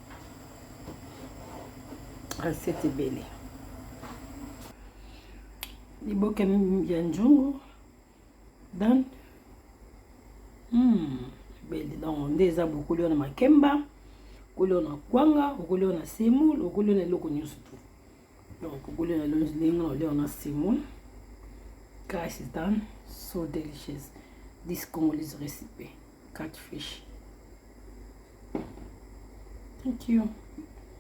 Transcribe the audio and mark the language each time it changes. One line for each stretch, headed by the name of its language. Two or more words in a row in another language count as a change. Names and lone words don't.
French: Recette belle.
Lingala: Liboka ya nzungu done.
French: Belle donc
Lingala: ndeza bokoli na makemba, okoli na kwanga, okoli na semoule, okoli na eloko nyonso tu. Donc okoli na longo na semoule.
English: Guys, is done. So delicious. This Congolese recipe, catfish. Thank you.